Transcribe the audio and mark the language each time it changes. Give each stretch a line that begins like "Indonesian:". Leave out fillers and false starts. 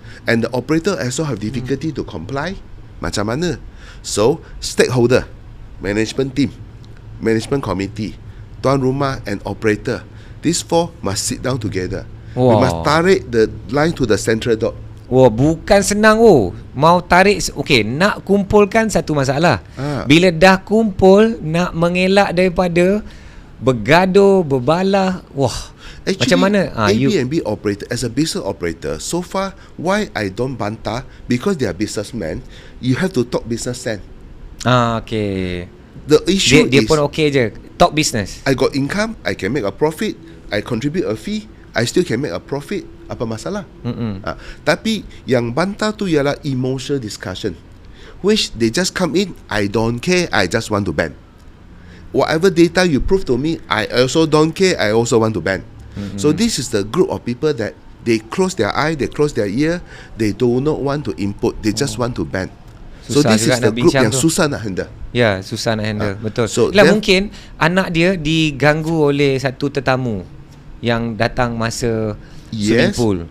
English: And the operator also have difficulty to comply.
Malay: Macam mana?
English: So stakeholder, management team, management committee, tuan rumah and operator, these four must sit down together. We must tarik the line to the central dot.
Malay: Bukan senang mau tarik. Okay, nak kumpulkan satu masalah. Bila dah kumpul, nak mengelak daripada bergaduh, berbalah.
English: Actually,
Malay: macam mana?
English: Airbnb operator, as a business operator, so far, why I don't bantah? Because they are businessmen. You have to talk business sense. Okay. The issue
Malay: dia
English: is,
Malay: pun okay je,
English: talk business. I got income, I can make a profit, I contribute a fee, I still can make a profit.
Malay: Apa masalah? Tapi yang bantah tu ialah
English: emotional discussion, which they just come in, I don't care, I just want to ban. Whatever data you prove to me, I also don't care, I also want to ban. So this is the group of people that they close their eye, they close their ear, they do not want to input, they just want to ban. So this is the group
Malay: yang susah nak
English: handle.
Malay: Ya, susah nak handle, betul.
English: So
Malay: mungkin anak dia diganggu oleh satu tetamu yang datang masa swimming pool.